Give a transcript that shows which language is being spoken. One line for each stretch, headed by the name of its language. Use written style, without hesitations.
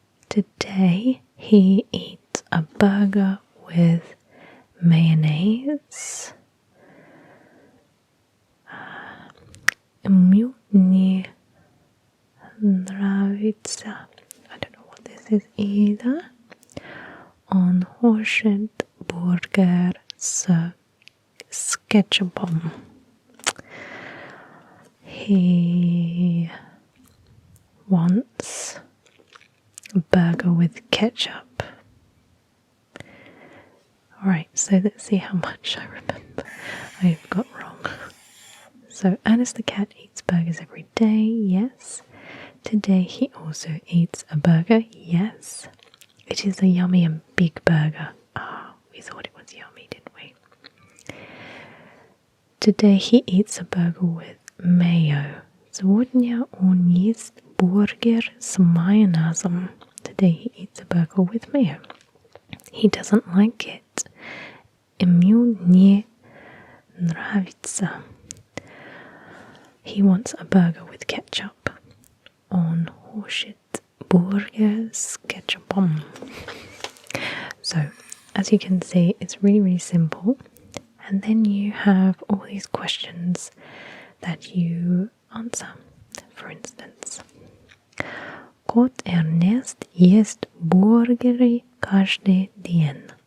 English: Today he eats a burger with mayonnaise.
Russian: Ему не нравится.
English: I don't know what this is either.
Russian: Он хочет бургер с ketchupом.
English: He wants a burger with ketchup. Alright, so let's see how much I remember I've got wrong. So Ernest the cat eats burgers every day, yes. Today he also eats a burger, yes. It is a yummy and big burger. We thought it was yummy, didn't we? Today he eats a burger with mayo.
Russian: Сегодня он ест бургер с майонезом.
English: Today he eats a burger with mayo. He doesn't like it.
Russian: Ему не нравится.
English: He wants a burger with ketchup.
Russian: Он хочет бургер с ketchupом.
English: So, as you can see, it's really, really simple. And then you have all these questions that you answer. For instance,
Russian: кот Эрнест ест бургеры каждый день.